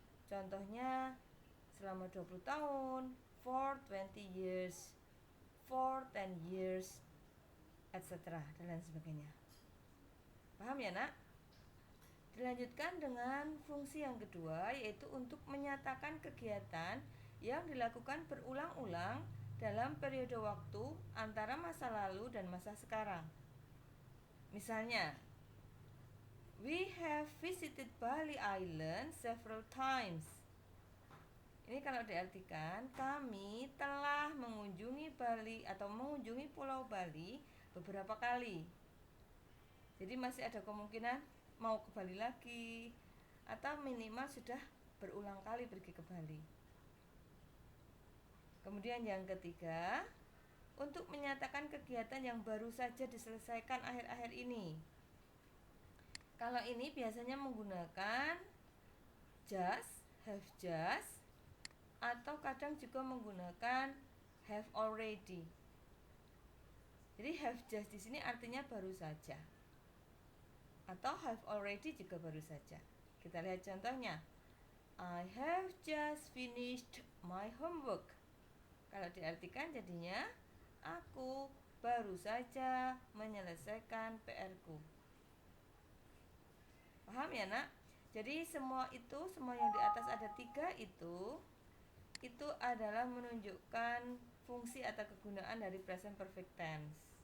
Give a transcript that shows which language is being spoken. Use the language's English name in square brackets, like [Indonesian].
[Indonesian] Contohnya selama 20 tahun, [English] for 20 years, for 10 years, etc. [Indonesian] dan lain sebagainya. Paham ya, Nak? Dilanjutkan dengan fungsi yang kedua, yaitu untuk menyatakan kegiatan yang dilakukan berulang-ulang dalam periode waktu antara masa lalu dan masa sekarang. Misalnya, [English] we have visited Bali Island several times. [Indonesian] Ini kalau diartikan, kami telah mengunjungi Bali atau mengunjungi Pulau Bali beberapa kali. Jadi masih ada kemungkinan mau ke Bali lagi, atau minimal sudah berulang kali pergi ke Bali. Kemudian yang ketiga, untuk menyatakan kegiatan yang baru saja diselesaikan akhir-akhir ini. Kalau ini biasanya menggunakan just, have just, atau kadang juga menggunakan have already. Jadi have just di sini artinya baru saja, atau have already juga baru saja. Kita lihat contohnya. [English] I have just finished my homework. [Indonesian] Kalau diartikan jadinya, aku baru saja menyelesaikan PR-ku. Paham ya, Nak? Jadi semua yang di atas ada 3 itu adalah menunjukkan fungsi atau kegunaan dari present perfect tense.